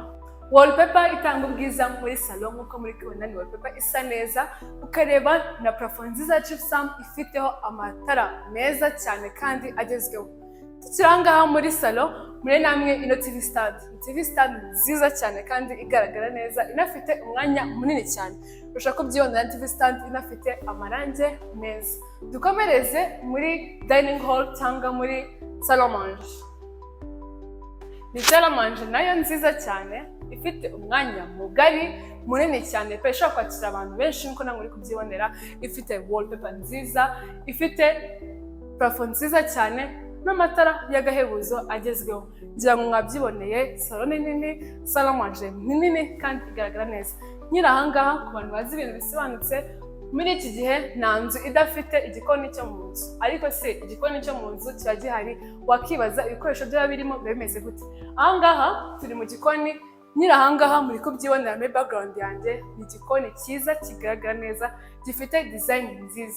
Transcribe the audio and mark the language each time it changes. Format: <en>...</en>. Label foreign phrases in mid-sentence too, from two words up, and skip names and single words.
<rw>Wallpaper itanga ubwiza muri salon nkuko muri kubona, ni wallpaper isa neza, ukareba na plafond nziza gypsum ifiteho amatara meza cyane kandi agezweho. Tukiranga muri salon muri namwe ino</rw> <en>TV stand</en> <rw>nziza cyane kandi igaragara neza, inafite umwanya munini cyane. Ushaka kubyibonera</rw> <en>TV stand</en> <rw>inafite amarangi meza. Dukomereze muri</rw> <en>dining hall</en> <rw>cyangwa muri</rw> <fr>salle à manger.</fr> <rw>Ni</rw> <fr>salle à manger</fr> <rw>nayo nziza cyane, ifite umwanya mugari munini cyane pe, ishobora kwakira abantu benshi nkuko namwe muri kubyibonera. Ifite wallpaper nziza, ifite plafond nziza cyane n'amatara y'agahebuzo agezweho. Ngira ngo mwabyiboneye, salon nini,</rw> <fr>salle à manger</fr> <rw>nini kandi igaragara neza. Nyira ahangaha ku bantu bazi ibintu bisobanutse, muri iki gihe nta nzu idafite igikoni cyo mu nzu. Ariko se igikoni cyo mu nzu kiba gihari, wakibaza ibikoresho byaba birimo bimeze gute? Ahangaha turi mu gikoni. Nyira ahangaha muri kubyibonera muri background yanjye, ni igikoni cyiza kigaragara neza, gifite design nziza.</rw>